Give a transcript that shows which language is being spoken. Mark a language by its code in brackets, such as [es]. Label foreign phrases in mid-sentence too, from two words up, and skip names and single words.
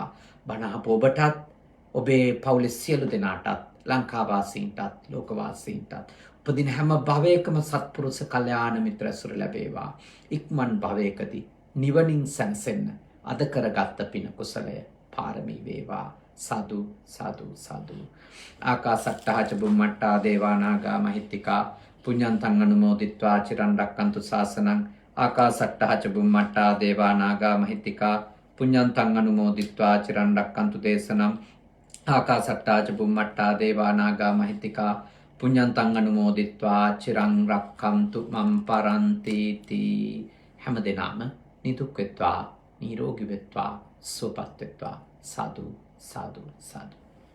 [si] බණහප ඔබටත් ඔබේ පවුලේ සියලු දෙනාටත් ලංකාවාසීන්ටත් ලෝකවාසීන්ටත් උපදින හැම භවයකම සත්පුරුෂ කල්යාණ මිත්‍ර ඇසුර ලැබේවා. ඉක්මන් භවයකදී නිවනින් සැනසෙන්න අද කරගත්ත පින කුසලය පාරමී වේවා. සාදු සාදු සාදු. [pi] ආකාසට්ටා ච බුම්මට්ටා දේවා නාග මහිත්‍තිකා පුඤ්ඤන්තං අනුමෝදිත්වා චිරන් රැක්කන්තු ශාසනං. ආකාසට්ටා ච බුම්මට්ටා දේවා නාග මහිත්‍තිකා පුඤ්ඤන්තං අනුමෝදිත්වා චිරන් රැක්කන්තු දේශනම්. ආකාසට්ටා ච බුම්මට්ටා දේවා නාග මහිත්‍තිකා පුඤ්ඤන්තං අනුමෝදිත්වා චිරන් රැක්කන්තු මම් පරන්ති තී. [si] හැම දිනම නිදුක් වෙත්වා, නිරෝගී වෙත්වා, සුවපත් වෙත්වා. සාදු සාදු සාදු.